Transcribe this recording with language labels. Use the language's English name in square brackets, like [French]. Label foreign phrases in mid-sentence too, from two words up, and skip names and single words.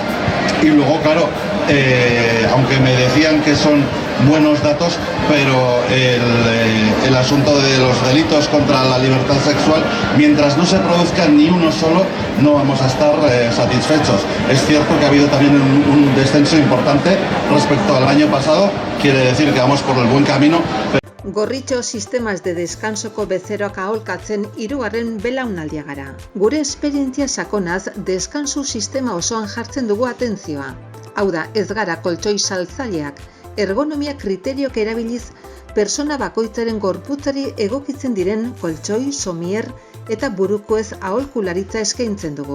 [Spanish] Y luego, claro, aunque me decían que son buenos datos, pero el asunto de los delitos contra la libertad sexual, mientras no se produzca ni uno solo, no vamos a estar satisfechos. Es cierto que ha habido también un descenso importante respecto al año pasado, quiere decir que vamos por el buen camino. [Basque] Gorritxo [Spanish] sistemas de descansoko [Basque] bezeroak aholkatzen hirugarren belaunaldia gara. Gure esperientzia sakonaz deskansu sistema osoan jartzen dugu atentzioa. Hau da, ez gara koltsoi saltzaileak, ergonomia kriteriok erabiliz persona bakoitzaren gorputzari egokitzen diren koltsoi, somier eta burukoez aholkularitza eskaintzen dugu.